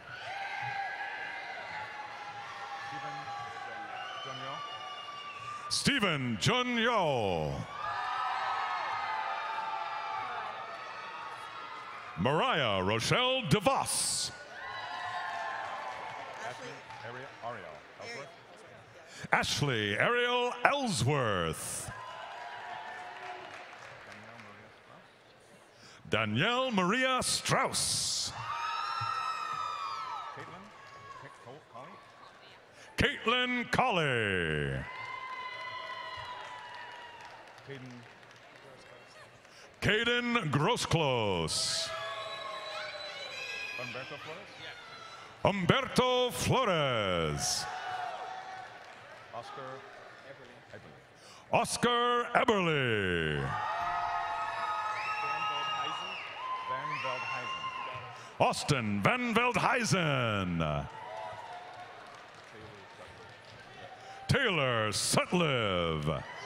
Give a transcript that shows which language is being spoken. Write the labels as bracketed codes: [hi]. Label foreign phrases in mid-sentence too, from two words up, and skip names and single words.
[en] Stephen Junyo. Mariah Rochelle DeVos. Ashley Ariel Ellsworth. Danielle Maria Strauss. Caitlin Colley. Caden Grosclose. Humberto Flores. Oscar Eberly. Austin Van Veldhuizen. Taylor Sutliff.